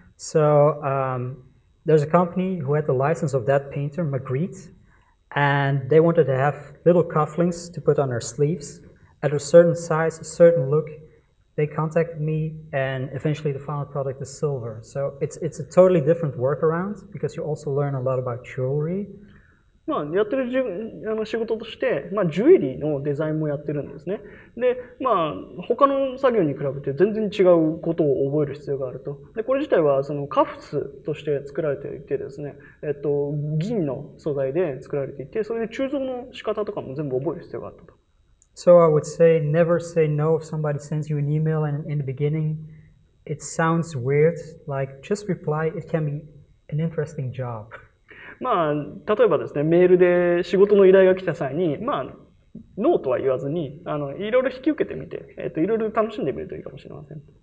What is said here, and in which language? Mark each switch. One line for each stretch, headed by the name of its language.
English: So there's a company who had the license of that painter, Magritte, and they wanted to have little cufflinks to put on their sleeves at a certain size, a certain look. They contacted me, and eventually the final product is silver. So it's a totally different workaround because you also learn a lot about jewelry.
Japanese: まあ、やってる仕事として、まあ、ジュエリーのデザインもやってるんですね。で、まあ、他の作業に比べて全然違うことを覚える必要があると。で、これ自体はそのカフスとして作られていてですね、銀の素材で作られていて、それで鋳造の仕方とかも全部覚える必要があったと。
English: So I would say never say no if somebody sends you an email and in the beginning it sounds weird, like just reply, it can be an interesting job. まあ、
Japanese: 例えばですね、メールで仕事の依頼が来た際に、まあ、ノーとは言わずに、いろいろ引き受けてみて、いろいろ楽しんでみるといいかもしれません。